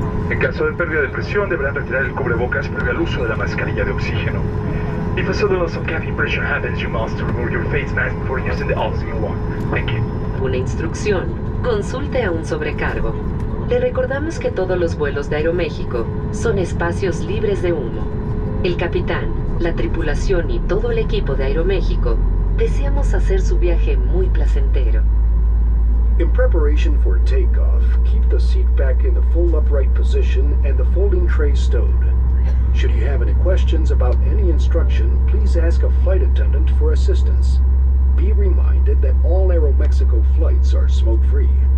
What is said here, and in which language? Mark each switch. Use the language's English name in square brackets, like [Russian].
[English] En caso de pérdida de presión, deberán retirar el cubrebocas previo al uso de la mascarilla de oxígeno. If a sudden loss of cabin pressure happens, you must remove your face mask before using the oxygen one. Thank you. [Spanish] Una instrucción. Consulte a un sobrecargo. Le recordamos que todos los vuelos de Aeroméxico son espacios libres de humo. El capitán, la tripulación y todo el equipo de Aeroméxico deseamos hacer su viaje muy placentero. [English] In preparation for takeoff, keep the seat back in the full upright position and the folding tray stowed. Should you have any questions about any instruction, please ask a flight attendant for assistance. Be reminded that all Aeromexico flights are smoke-free.